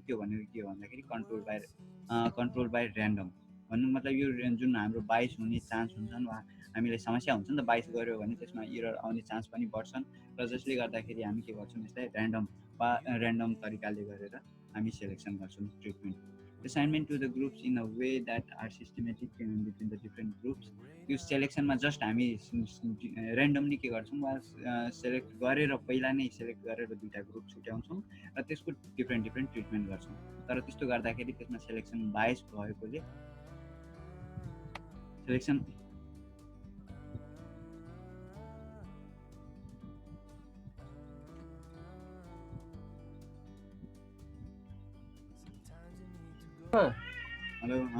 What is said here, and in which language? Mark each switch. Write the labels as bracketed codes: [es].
[ne] त्यो भनेको के हो भन्दाखेरि कन्ट्रोल बाई ऱ्यान्डम भन्नु मतलब यो जुन हाम्रो बायस हुने चान्स हुन्छन् वा हामीलाई समस्या हुन्छ नि त, बायस गऱ्यो भने त्यसमा एरर आउने चान्स पनि बढ्छन् र जसले गर्दाखेरि हामी के गर्छौँ यसलाई ऱ्यान्डम तरिकाले गरेर हामी सेलेक्सन गर्छौँ treatment. [en] Assignment to the groups in a way that are systematic between the different groups. [ne] यो सेलेक्सनमा जस्ट हामी ऱ्यान्डमली के गर्छौँ वा सेलेक्ट गरेर पहिला नै सेलेक्ट गरेर दुईवटा ग्रुप छुट्याउँछौँ र त्यसको डिफ्रेन्ट ट्रिटमेन्ट गर्छौँ। तर त्यस्तो गर्दाखेरि त्यसमा सेलेक्सन बायस भएकोले सेलेक्सन हेलो